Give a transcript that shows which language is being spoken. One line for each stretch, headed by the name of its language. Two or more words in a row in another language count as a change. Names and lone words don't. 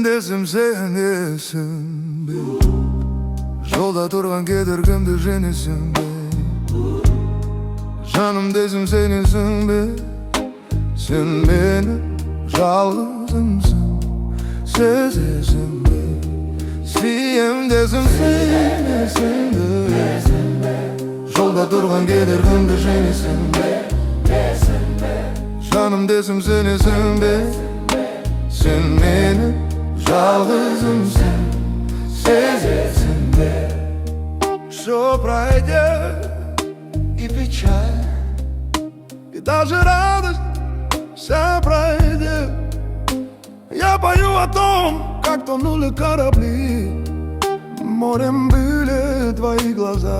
Kazakh: desem senesin be. Жолда тұрған кедергімді жеңесің бе. Жаным desem senесің бе. Sen meni жалғызымсың, сезесің бе. Сүйем desem senесің бе. Жолда тұрған кедергімді жеңесің бе. Жаным desem senесің бе. Sen meni жалғызымсың, сезесің бе.
Russian: Что пройдет и печаль, и даже радость вся пройдет. Я пою о том, как тонули корабли, морем были твои глаза.